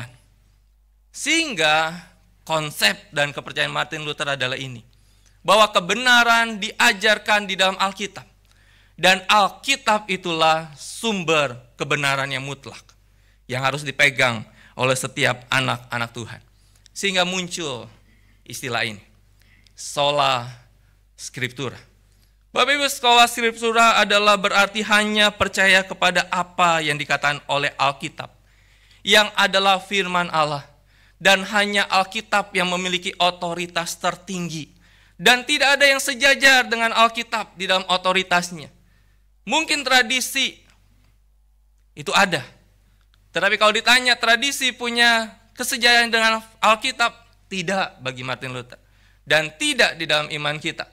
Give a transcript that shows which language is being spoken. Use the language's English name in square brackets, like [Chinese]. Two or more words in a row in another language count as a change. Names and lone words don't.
[Indonesian] Sehingga konsep dan kepercayaan Martin Luther adalah ini, bahwa kebenaran diajarkan di dalam Alkitab, dan Alkitab itulah sumber kebenaran yang mutlak yang harus dipegang oleh setiap anak-anak Tuhan. Sehingga muncul istilah ini, [Latin] sola scriptura. [Indonesian] Bapak Ibu, [Latin] sola scriptura [Indonesian] adalah berarti hanya percaya kepada apa yang dikatakan oleh Alkitab, yang adalah firman Allah, dan hanya Alkitab yang memiliki otoritas tertinggi, dan tidak ada yang sejajar dengan Alkitab di dalam otoritasnya. Mungkin tradisi itu ada, tetapi kalau ditanya tradisi punya kesejajaran dengan Alkitab, tidak bagi Martin Luther, dan tidak di dalam iman kita.